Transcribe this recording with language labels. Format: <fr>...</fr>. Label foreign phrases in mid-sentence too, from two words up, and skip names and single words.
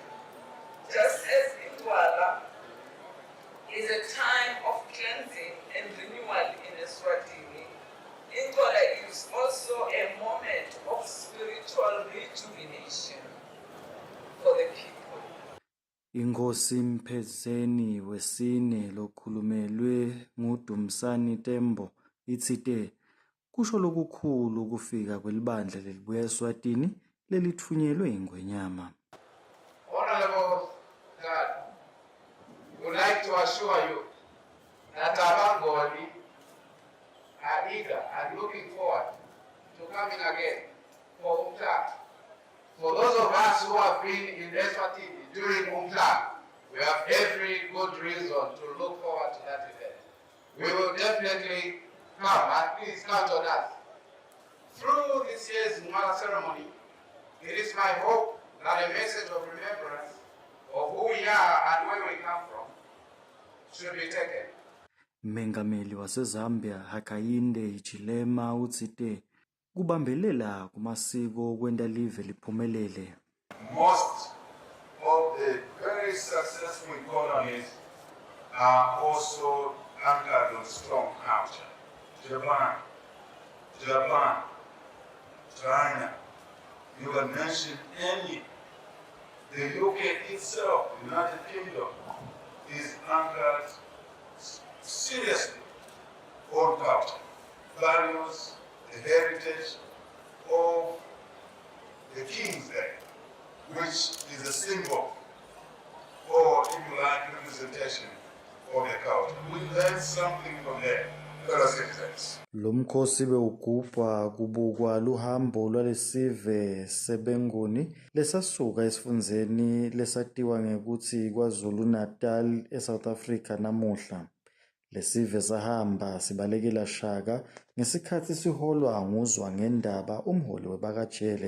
<en>Just as Indwala is a time of cleansing and renewal in Eswatini, Indwala is also a moment of spiritual rejuvenation for the people.</en> <ss>Inkosi Mphezeni wesine lokhulumelwe nguDumsani Tembo ithite kusho lokukhulu ukufika kwelibandla lelibuya eSwatini lelithunyelwe ingwenyama.</ss> <en>Honorable God, we would like to assure you that our Ngoni are eager and looking forward to coming again for Umhlanga. For those of us who have been in Eswatini during Umhlanga, we have every good reason to look forward to that event. We will definitely come, and please count on us. Through this year's Ngwala ceremony, it is my hope that a message of remembrance of who we are and where we come from should be taken.</en> <ss>Mengameli waseZambia Hakainde Hichilema utsite kubambelela kumasiko kwenda live liphumelele.</ss> <en>Most of the very successful economies are also anchored on strong culture. Japan, China, you can mention any. The UK itself, United Kingdom, is anchored seriously on culture, values, the heritage of the kings there, which is a symbol, or if you like, representation of the culture. We learn something from there, fellow citizens.</en> <ss>Lo mkhosi bewugubha kubukwa luhambo lwalesive sebenguni lesasuka esifundzeni lesatiwa ngekuthi KwaZulu Natal eSouth Africa namuhla. Lesive sahamba sibalekela Shaka ngesikhathi siholwa nguzwangendaba umholi webakajele.</ss>